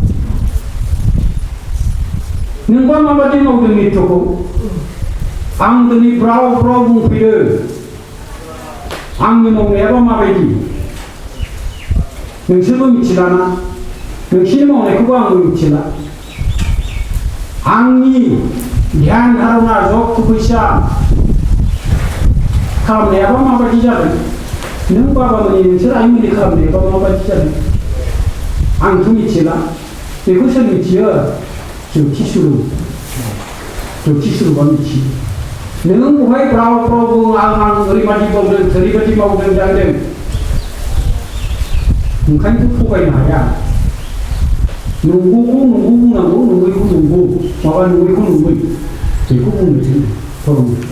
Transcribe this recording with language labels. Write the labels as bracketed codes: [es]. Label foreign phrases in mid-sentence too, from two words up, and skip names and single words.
[brx] नोंबा माबायदि मावदों नित्युखौ आं दिनै ब्राव ब्राव बुंफैदों आंनि मावनायाबा माबायदि नोंसोरबो मिथिलाना नोंसोरनि मावनायखौबो आंबो मिथिला आंनि ध्यान धारणा जग फैसा खालामनायाबा माबायदि जादों नों बाबामोननि नोंसोर आइमोननि खालामनायाबा माबायदि जादों आंथ' मिथिला बेखौ सोर मिथियो ज्योतिषुरुबा मिथियो नों बहाय ब्राव ब्राव बुङो आं ओरैबायदि मावदों ओरैबायदि मावदों जादों ओंखायनोथ' थगायनो हाया नंगौखौ नंगौ बुंनांगौ नङैखौ नंगौ माबा नङैखौ नङै बेखौ बुंनो थिनो धर्म